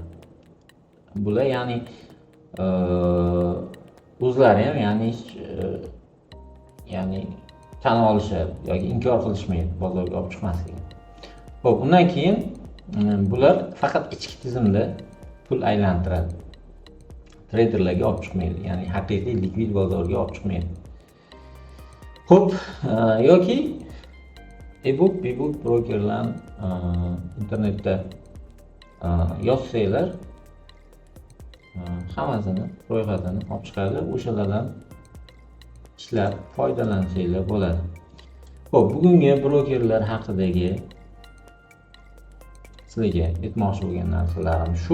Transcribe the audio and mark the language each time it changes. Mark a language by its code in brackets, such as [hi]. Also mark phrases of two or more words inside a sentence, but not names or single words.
[uz] Bular ya'ni o'zlari ham ya'ni tan olishadi yoki inkor qilishmaydi bozorga olib chiqmasligini. Xo'p, undan keyin bular faqat ichki tizimda pul aylantiradi. Treyderlarga olib chiqmaydi, ya'ni haqiqiy likvid bozorga olib chiqmaydi. Xo'p, yoki [en] e-book, b-book [uz] brokerlar internetda yozsanglar, hammasini ro'yxatini olib chiqadi, o'shalardan ishlab foydalansanglar bo'ladi. Xo'p, bugungi brokerlar haqidagi sizlarga aytmoqchi bo'lgan narsalarim shu.